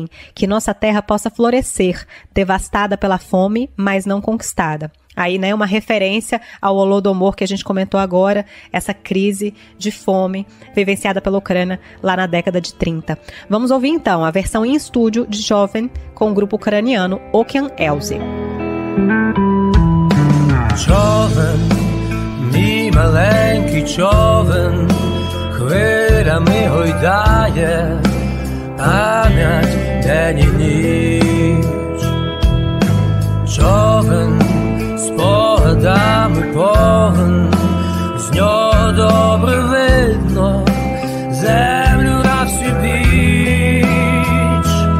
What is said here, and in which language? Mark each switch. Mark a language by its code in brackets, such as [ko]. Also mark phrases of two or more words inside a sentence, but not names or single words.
[pt] Que nossa terra possa florescer, devastada pela fome, mas não conquistada. Aí, né, uma referência ao Holodomor que a gente comentou agora, essa crise de fome vivenciada pela Ucrânia lá na década de 30. Vamos ouvir então a versão em estúdio de Jovem com o grupo ucraniano Okean Elzy. [uk] Човен, мій маленький човен, хвилями гойдає, пам'ять день і ніч. Човен спогадами повен, з нього добре видно землю на всю біч.